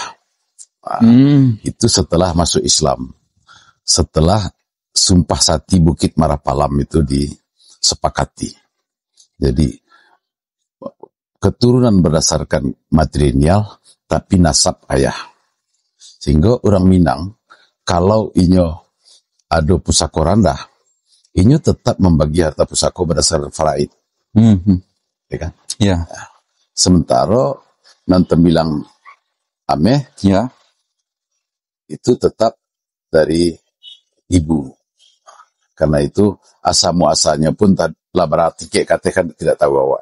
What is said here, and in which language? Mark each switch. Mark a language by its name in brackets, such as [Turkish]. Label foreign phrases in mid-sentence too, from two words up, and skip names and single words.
[Indonesian] Itu setelah masuk Islam, setelah Sumpah Sati Bukit Marapalam itu disepakati. Jadi keturunan berdasarkan matrilineal, tapi nasab ayah. Sehingga orang Minang, kalau inyo ada pusako randah, inyo tetap membagi harta pusako berdasarkan faraid. Ya kan? Ya. Sementara nanti bilang ameh, Ya. itu tetap dari ibu. Karena itu asal muasalnya pun lah berarti katakan tidak tahu awak.